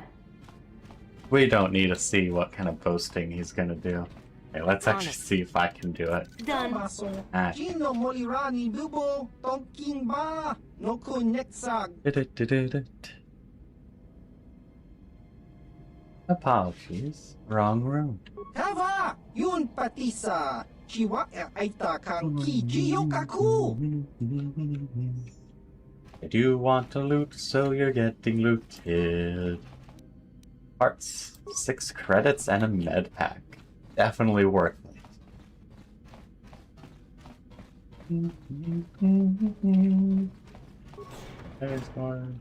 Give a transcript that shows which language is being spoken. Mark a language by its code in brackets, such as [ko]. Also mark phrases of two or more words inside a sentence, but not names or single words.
[en] We don't need to see what kind of boasting he's gonna do. Okay, let's actually see if I can do it. Done. Ah. Apologies. Wrong room. Hava! Yun patisa! Chiwa aita kang kijiyo kaku! I do want to loot, so you're getting looted. Parts, 6 credits, and a med pack. Definitely worth it. There's one.